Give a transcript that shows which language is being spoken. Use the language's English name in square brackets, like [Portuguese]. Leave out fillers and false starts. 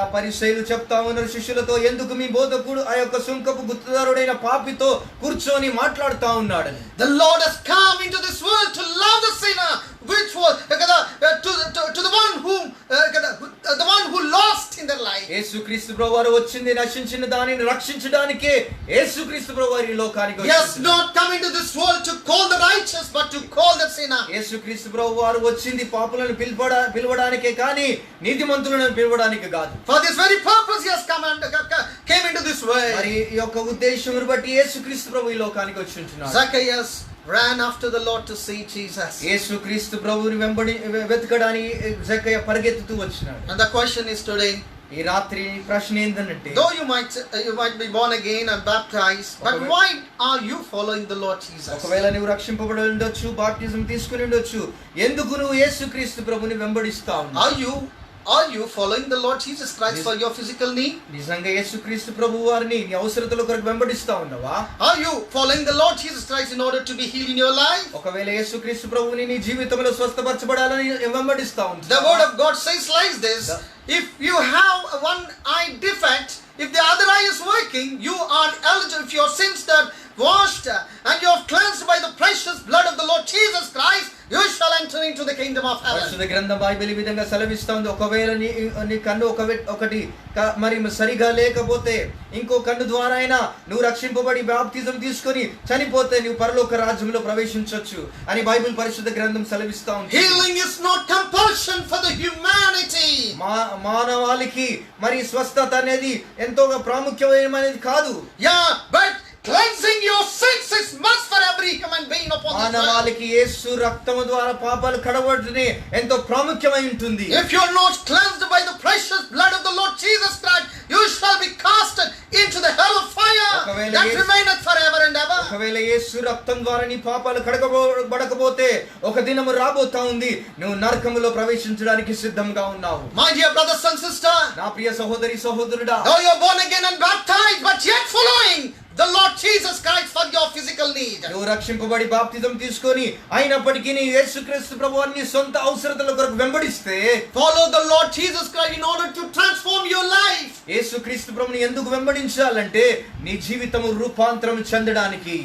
[Telugu] ఆ పరిసయ్యులు చెప్తా ఉన్నారు శిష్యులతో, ఎందుకు మీ బోధకుడు ఆ యొక్క సుంకపు గుత్తదారుడైన పాపితో కూర్చొని మాట్లాడుతా ఉన్నాడని. [English] The Lord has come into this world to love the sinner, which was to the one who lost in their life. [Telugu] యేసుక్రీస్తు ప్రభువారు వచ్చింది నశించిన దానిని రక్షించడానికే. యేసుక్రీస్తు ప్రభువారు ఈ లోకానికి [English] He has [Telugu] వచ్చాడు. [English] not come into this world to call the righteous, but to call the sinner. [Telugu] యేసుక్రీస్తు ప్రభువారు వచ్చింది పాపులను పిలవడానికే కానీ నీతిమంతులను పిలవడానికి కాదు. [English] For this very purpose he has came into this world. [Telugu] మరి ఈ యొక్క ఉద్దేశమును బట్టి యేసుక్రీస్తు ప్రభు ఈ లోకానికి వచ్చి ఉంటున్నాడు. [English] Zacchaeus ran after the Lord to see Jesus. [Telugu] యేసుక్రీస్తు ప్రభువుని వెతకడానికి జక్కయ్య పరిగెత్తుతూ వచ్చినాడు. [English] And the question is today, [Telugu] ఈ రాత్రి ప్రశ్న ఏంటంటే, [English] though you might be born again and baptized, but why are you following the Lord Jesus? [Telugu] ఒకవేళ నువ్వు రక్షింపబడి ఉండొచ్చు, బాప్టిజం తీసుకుని ఉండొచ్చు, ఎందుకు నువ్వు యేసుక్రీస్తు ప్రభువుని వెంబడిస్తా ఉన్నావు? [English] Are you following the Lord Jesus Christ for your physical need? [Telugu] నిజంగా యేసుక్రీస్తు ప్రభువు వారిని నీ అవసరతల కొరకు వెంబడిస్తా ఉన్నావా? [English] Are you following the Lord Jesus Christ in order to be healed in your life? [Telugu] ఒకవేళ యేసుక్రీస్తు ప్రభువుని నీ జీవితంలో స్వస్థపరచబడాలని వెంబడిస్తా [English] The [Telugu] ఉంటావా? [English] word of God says like this, if you have one eye defect, if the other eye is working, you are eligible. If your sins are washed and you are cleansed by the precious blood of the Lord Jesus Christ, you shall enter into the kingdom of heaven. [Telugu] పరిశుద్ధ గ్రంథం Bible ఈ విధంగా సెలవిస్తా ఉంది. ఒకవేళ నీ కన్ను ఒకటి మరి సరిగా లేకపోతే ఇంకో కన్ను ద్వారా అయినా నువ్వు రక్షింపబడి బాప్తిజం తీసుకొని చనిపోతే నువ్వు పరలోక రాజ్యంలో ప్రవేశించొచ్చు అని బైబిల్ పరిశుద్ధ గ్రంథం సెలవిస్తా ఉంది. [English] Healing is not compulsion for the humanity. [Telugu] మానవాళికి మరి స్వస్థత అనేది ఎంతో ప్రాముఖ్యమైనది కాదు. [English] Yeah, but cleansing your sins is must for every human being upon this earth. [Telugu] మానవాళికి యేసు రక్తము ద్వారా పాపాలు కడగబడుటనే ఎంతో ప్రాముఖ్యమై ఉంటుంది. [English] If you are not cleansed by the precious blood of the Lord Jesus Christ, you shall be casted into the hell of fire that remaineth forever and ever. [Telugu] ఒకవేళ యేసు రక్తం ద్వారా నీ పాపాలు కడగబడకపోతే ఒక దినము రాబోతా ఉంది, నువ్వు నరకములో ప్రవేశించడానికి సిద్ధంగా ఉన్నావు. [English] My dear brothers and sisters, [Telugu] నా ప్రియ సహోదరి సహోదరుడా, [English] though you are born again and baptized, but yet following the Lord Jesus Christ for your physical need. [Telugu] నువ్వు రక్షింపబడి బాప్తిజం తీసుకొని అయినప్పటికీ నీ యేసుక్రీస్తు ప్రభువుని సొంత అవసరతల కొరకు వెంబడిస్తే, [English] follow the Lord Jesus Christ in order to transform your life. [Telugu] యేసుక్రీస్తు ప్రభువుని ఎందుకు వెంబడించాలంటే నీ జీవితము రూపాంతరం చెందడానికి.